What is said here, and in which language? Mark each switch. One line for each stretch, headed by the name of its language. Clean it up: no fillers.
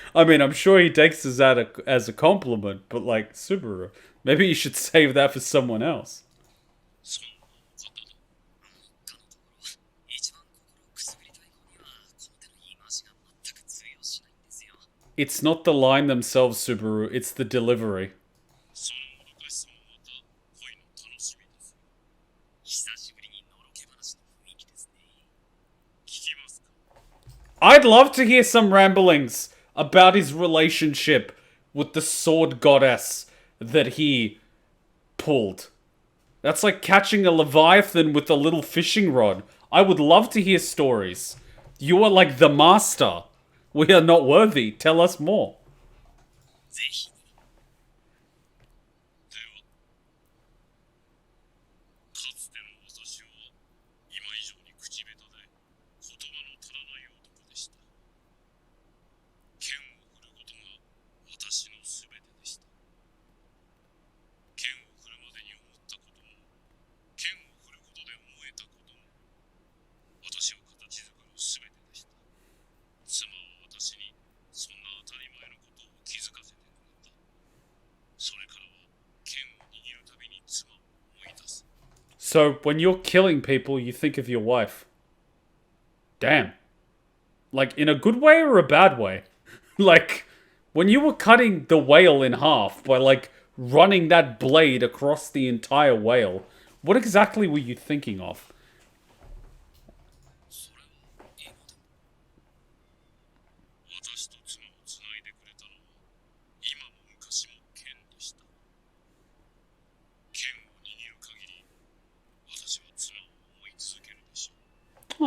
English: I mean, I'm sure he takes this as a compliment, but like, Subaru. Maybe you should save that for someone else.
Japanese: そんなお方だ。他のところ、一番心をくすぐりたい子にはこの手の言い回しが全く通用しないんですよ。
English: It's not the line themselves, Subaru. It's the delivery.
Japanese: そのもどかしさもまた恋の楽しみです。久しぶりにのろけ話の雰囲気ですね。聞きますか？
English: I'd love to hear some ramblings about his relationship with the sword goddess that he pulled. That's like catching a leviathan with a little fishing rod. I would love to hear stories. You are like the master. We are not worthy. Tell us more.
Japanese: ぜひに。では、かつての私は今以上に口下手で言葉の足らない男でした。剣を振ることが私の全てでした。剣を振るまでに思ったことも、剣を振ることで思えたことも、私を形作る全てでした。妻は私にそんな当たり前のことを気づかせてくれた。それからは剣を握るたびに妻を思い出す。
English: So, when you're killing people, you think of your wife. Damn. Like, in a good way or a bad way? Like, when you were cutting the whale in half by, like, running that blade across the entire whale, what exactly were you thinking of?
Japanese: それは今でも私と妻をつないでくれたのは今も昔も剣でした。剣を握る限り私は妻を思い続けるでしょう。